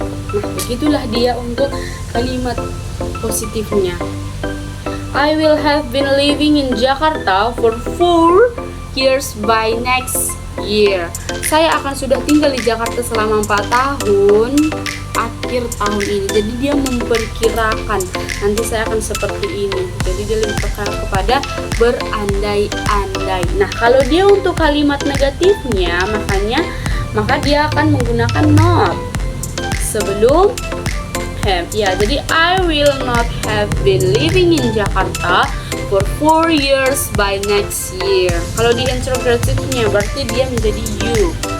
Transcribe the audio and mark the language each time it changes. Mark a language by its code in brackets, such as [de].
[id] Nah, begitulah dia untuk kalimat positifnya. [en] I will have been living in Jakarta for 4 years by next year. [id] Saya akan sudah tinggal di Jakarta selama 4 tahun akhir tahun ini. Jadi dia memperkirakan nanti saya akan seperti ini. Jadi dia lebih kepada berandai-andai. Nah, kalau dia untuk kalimat negatifnya, maka dia akan menggunakan not sebelum have. Ya, jadi [en] I will not have been living in Jakarta for 4 years by next year. [id] Kalau di interrogatifnya berarti dia menjadi you.